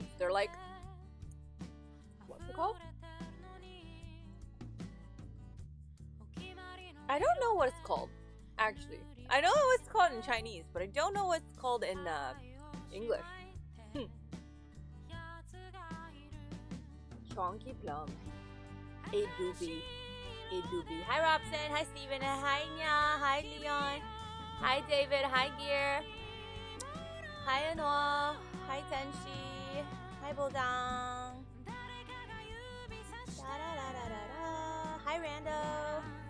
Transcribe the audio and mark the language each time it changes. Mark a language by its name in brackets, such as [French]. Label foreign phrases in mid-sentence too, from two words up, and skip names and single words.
[English] They're like, what's it called? I don't know what it's called, actually. I know what it's called in Chinese, but I don't know what it's called in English. Chonky plum. A doobie. Hi Robson. Hi Steven. Hi Nya. Hi Leon. Hi David. Hi Gear. Hi Anwar. Hi Tenshi. Hi Bodang. Hi Rando.